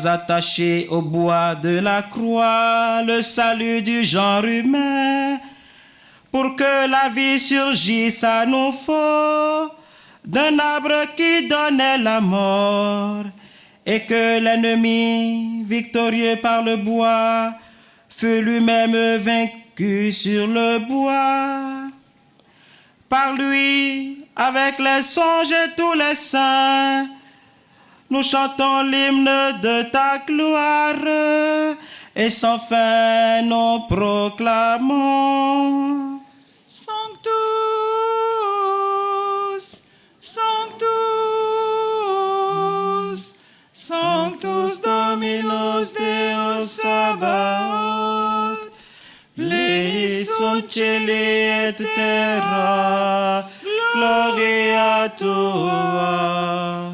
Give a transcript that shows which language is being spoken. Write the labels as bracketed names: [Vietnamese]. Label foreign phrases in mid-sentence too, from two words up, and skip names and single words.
[French] attaché au bois de la croix le salut du genre humain, pour que la vie surgisse à nouveau d'un arbre qui donnait la mort, et que l'ennemi, victorieux par le bois, fut lui-même vaincu sur le bois. Par lui, avec les songes et tous les saints, nous chantons l'hymne de ta gloire, et sans fin nous proclamons. [Latin] Sanctus, Sanctus, Sanctus Dominus Deus Sabaoth, Pleni sunt celi et terra, gloria tua.